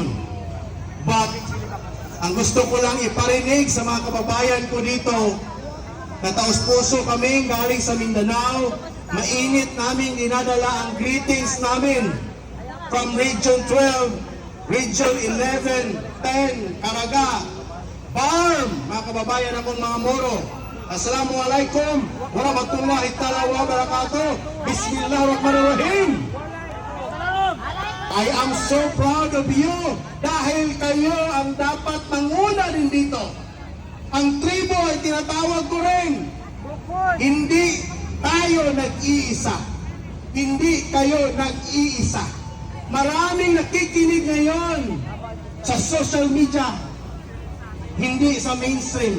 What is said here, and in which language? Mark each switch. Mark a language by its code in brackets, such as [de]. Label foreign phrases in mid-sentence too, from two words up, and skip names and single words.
[tl] But, ang gusto ko lang iparinig sa mga kababayan ko dito na taos-puso kami galing sa Mindanao, mainit namin dinadala ang greetings namin from Region 12, Region 11, 10, Caraga, Barm, mga kababayan akong mga Moro. [ar] السلام عليكم ورحمة الله تعالى وبركاته. بسم الله الرحمن الرحيم. [en] I am so proud of you [tl] dahil kayo ang dapat manguna din dito. Ang tribo ay tinatawag ko rin. Hindi tayo nag-iisa. Hindi kayo nag-iisa. Maraming nakikinig ngayon sa [en] social media, [tl] hindi sa mainstream.